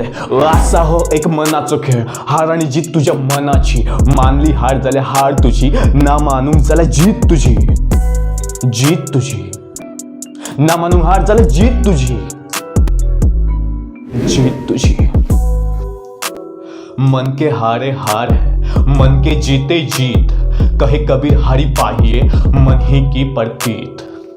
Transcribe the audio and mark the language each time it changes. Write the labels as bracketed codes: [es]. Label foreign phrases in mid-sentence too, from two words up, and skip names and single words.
[kok] आसा हो एक मनाचो खेळ. हार आनी जीत तुज्या मनाची. मानली हार जाल्यार हार तुजी. ना मानूंक जाल्यार जीत तुजी. जीत तुजी. ना मानूंक हार जाल्यार जीत तुजी. जीत तुजी. [hi] मन के हारे हार है, मन के जीते जीत. कहे कबीर हरि पाहिए मन ही की प्रतीत.